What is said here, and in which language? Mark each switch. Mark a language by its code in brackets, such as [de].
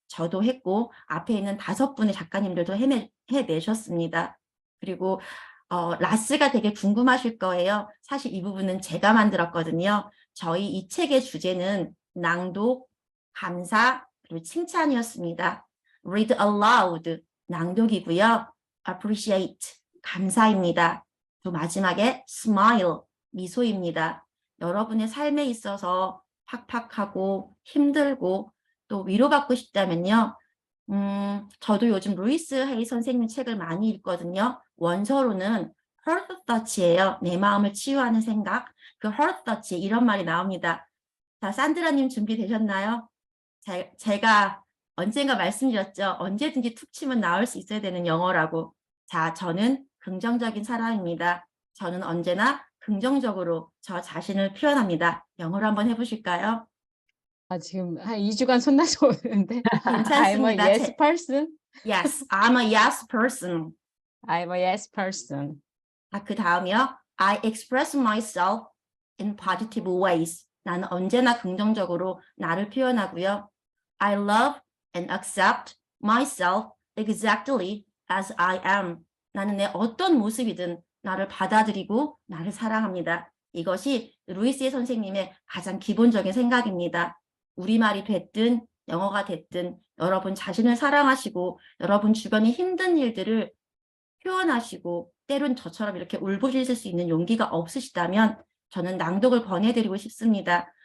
[ko] 저도 했고 앞에 있는 5분의 작가님들도 해내셨습니다. 그리고 라스가 되게 궁금하실 거예요. 사실 이 부분은 제가 만들었거든요. 저희 이 책의 주제는 낭독, 감사, 그리고 칭찬이었습니다. [en] Read aloud, [ko] 낭독이고요. Appreciate, 감사입니다. 또 마지막에 smile, 미소입니다. 여러분의 삶에 있어서 팍팍하고 힘들고 또 위로받고 싶다면요. 저도 요즘 루이스 헤이 선생님 책을 많이 읽거든요. 원서로는 Heart Touch예요. 내 마음을 치유하는 생각. 그 Heart Touch 이런 말이 나옵니다. 자, 산드라님 준비되셨나요? 제가 언젠가 말씀드렸죠. 언제든지 툭 치면 나올 수 있어야 되는 영어라고. 자, 저는 긍정적인 사람입니다. 저는 언제나 긍정적으로 저 자신을 표현합니다. 영어로 한번 해보실까요? 지금 한 2주간 손나서 오는데. [en] I'm a [ko] 괜찮습니다. [en] yes person. Yes, I'm a yes person. I'm a yes person. [ko] 그 다음이요. [en] I express myself in positive ways. [ko] 나는 언제나 긍정적으로 나를 표현하고요. [en] I love and accept myself exactly as I am. [ko] 나는 내 어떤 모습이든 나를 받아들이고 나를 사랑합니다. 이것이 루이스 선생님의 가장 기본적인 생각입니다. 우리말이 됐든 영어가 됐든 여러분 자신을 사랑하시고 여러분 주변의 힘든 일들을 표현하시고 때론 저처럼 이렇게 울부짖을 수 있는 용기가 없으시다면 저는 낭독을 권해드리고 싶습니다.